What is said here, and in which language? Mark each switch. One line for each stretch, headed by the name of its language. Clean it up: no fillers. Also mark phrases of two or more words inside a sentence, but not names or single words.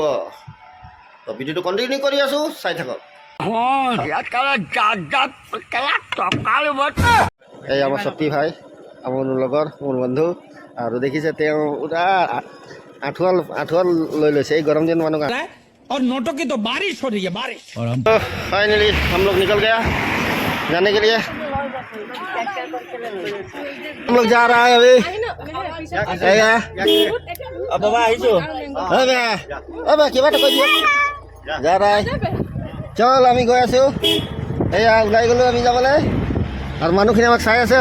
Assamese: তো ভিডিঅ'টো কণ্টিনিউ কৰি আছোঁ, চাই থাকক। এই আমাৰ সতী ভাই, আমার লগৰ মোৰ বন্ধু। আৰু দেখিছে তেওঁ পুৰা আঁঠুৱা লৈ লৈছে এই গৰম দিন মানুহ।
Hindi: और नोटों की तो बारिश हो रही है, बारिश। फाइनली हम लोग निकल गया जाने के लिए। हम लोग जा रहा है अभी। जा रहा है, चल
Assamese: আমি গৈ আছোঁ। এয়া ওলাই গ'লোঁ আমি যাবলৈ, আৰু মানুহখিনি আমাক চাই আছে।